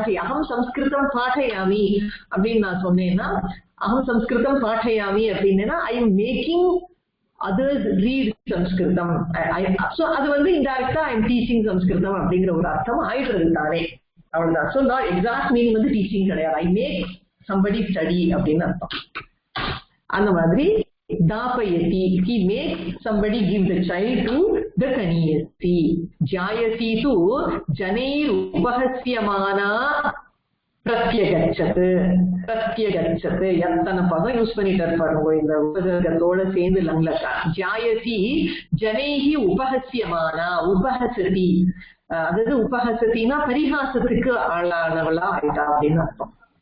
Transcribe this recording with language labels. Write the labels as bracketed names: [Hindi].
[Sanskrit] அகம் சம்ஸ்கிருதம் பாட்டயாமி [Tamil] அப்படின்னு நான் சொன்னேன்னா, [Sanskrit] அகம் சம்ஸ்கிருதம் பாட்டயாமி அப்படின்னா [English] I am making others read [Sanskrit] Sanskrit. [Tamil] So அது இன்டைரக்டா [English] I am teaching [Tamil] சம்ஸ்கிருதம் அப்படிங்கிற ஒரு அர்த்தம் ஆயிடுறது தானே, அவ்வளவுதான். [English] So not exact meaning teaching கிடையாது. I make somebody study [Tamil] அப்படின்னு அர்த்தம். அந்த மாதிரி [English] தாபயதி, he makes somebody give the child to the kaniyasi. [Sanskrit] ஜாயசி து ஜனைர் உபஹஸ்யமானா பிரத்யகச்சது. [Tamil] பிரத்யகச்சது எத்தனை பதம் யூஸ் பண்ணிட்டு பாருங்க இந்த உபசர்க்கத்தோட சேர்ந்து லங்லக்கா. [Sanskrit] ஜாயசி ஜனைஹி உபஹஸ்யமானா, [Tamil] உபஹசதி, அதாவது உபஹசத்தினா பரிகாசத்துக்கு ஆளானவளா ஆயிட்டா அப்படின்னு அர்த்தம்.